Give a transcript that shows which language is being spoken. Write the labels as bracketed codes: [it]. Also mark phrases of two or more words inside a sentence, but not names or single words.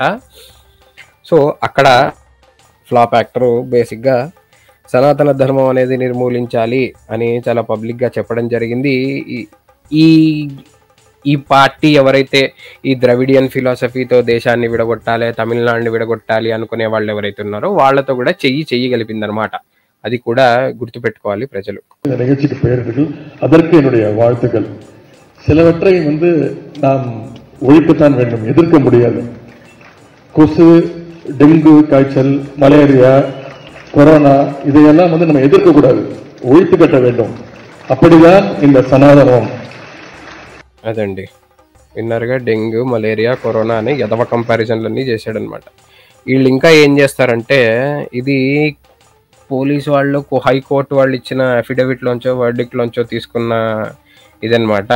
[te] సో అక్కడ ఫ్లాప్ యాక్టర్ బేసిక్గా సనాతన ధర్మం అనేది నిర్మూలించాలి అని చాలా పబ్లిక్గా చెప్పడం జరిగింది. ఈ పార్టీ ఎవరైతే ఈ ద్రవిడియన్ ఫిలాసఫీతో దేశాన్ని విడగొట్టాలి, తమిళనాడుని విడగొట్టాలి అనుకునే వాళ్ళు ఎవరైతే ఉన్నారో వాళ్ళతో కూడా చెయ్యి కలిపిందనమాట. అది కూడా గుర్తుపెట్టుకోవాలి ప్రజలు. [ta] நிகழ்ச்சிக்கு பெயரிடுங்கள், அதற்கு என்னுடைய வாழ்த்துக்கள். சிலவற்றை நாம் ஒழிக்கத்தான் வேண்டும், எதிர்க்க முடியாது. கொசு, டெங்கு காய்ச்சல், மலேரியா, கொரோனா இதையெல்லாம் நம்ம எதிர்க்க கூடாது, ஒழித்து கட்ட வேண்டும். அப்படிதான் இந்த சனாதனம். [te] అదండి, విన్నర్గా డెంగ్యూ, మలేరియా, కరోనా అనే ఎదవ కంపారిజన్లన్నీ చేశాడనమాట. వీళ్ళు ఇంకా ఏం చేస్తారంటే ఇది పోలీసు వాళ్ళు హైకోర్టు వాళ్ళు ఇచ్చిన అఫిడవిట్ లోంచో వర్డిక్ట్ లోంచో తీసుకున్న ఇదన్నమాట.